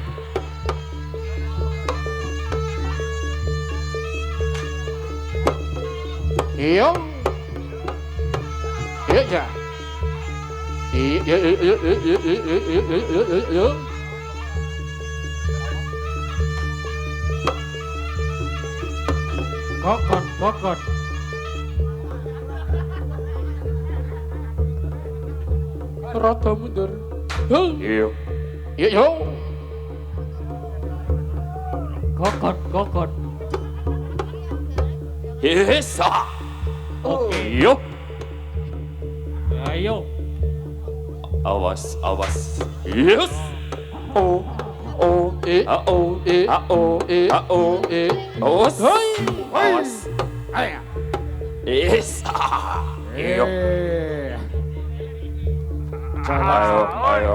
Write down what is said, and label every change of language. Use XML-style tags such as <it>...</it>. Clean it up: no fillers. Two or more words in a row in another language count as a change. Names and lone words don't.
<id>Yo. Yo ya. Yo. Kokon, kokon. Rada mundur. Hei. Yo! Yo. Kokon, kokon. Esa! Oke. Yo! Ayo. Awas, awas. Yes! Oh. Oh. Ah-oh! Eh. Ah-oh! Eh. Ah-oh! Eh. Awas! Hoi. Awas! Ayo. Esa! Yo! Ayo, ayo.</id>